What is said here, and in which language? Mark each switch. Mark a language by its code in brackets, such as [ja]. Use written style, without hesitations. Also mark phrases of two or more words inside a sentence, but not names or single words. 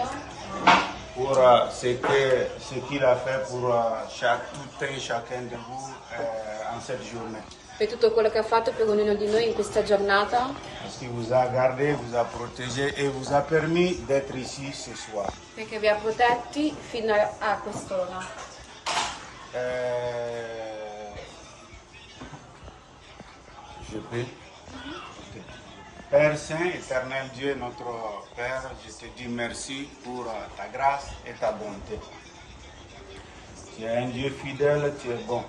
[fr] pour ce qu'il a fait pour tout et chacun de vous en cette journée. [it] per tutto quello che ha fatto per ognuno di noi in questa giornata, [fr] Parce qu'il vous a gardé, vous a protégé et vous a permis d'être ici ce soir. [it] perché vi ha protetti fino a quest'ora. [fr] Je peux. Ok. Père Saint, éternel Dieu, notre Père, je te dis merci pour ta grâce et ta bonté. Tu es un Dieu fidèle, tu es bon.